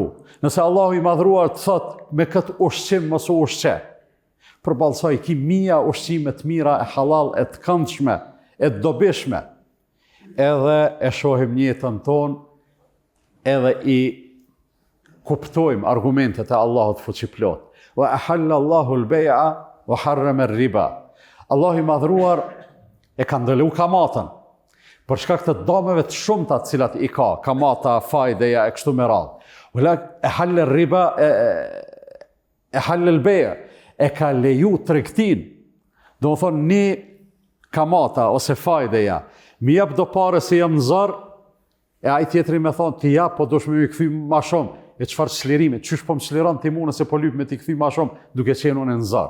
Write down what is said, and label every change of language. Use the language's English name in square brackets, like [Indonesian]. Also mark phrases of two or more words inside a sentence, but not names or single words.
[Albanian] Nëse Allah i madhruar thotë me këtë ushqim mos u ushqe, përballë saj ki mija ushqime të mira, e halal, e të këndshme, e të dobishme. Edhe e shohim jetën tonë, edhe i kuptojmë argumentet e Allahut fuqiplot. [Arabic] وأحل الله البيع وحرم الربا. [Albanian] Allah i madhruar e ka ndëlu kamatën për shkak të dëmeve të shumta të cilat i ka, kamata, fajdeja e kështu me radhë. [Arabic] ولا أحل الربا أحل البيع', [Albanian] e ka leju tregtin. Do të thonë një kamata ose fajdeja, mi jap do pare se jam në zor, e ai tjetri me thonë ti jap, po dush me ju kthy më shumë. E çfarë çlirimi? Çysh po më çliron ti mua nëse po lyp me ti kthy më shumë, duke qenë unë në zor.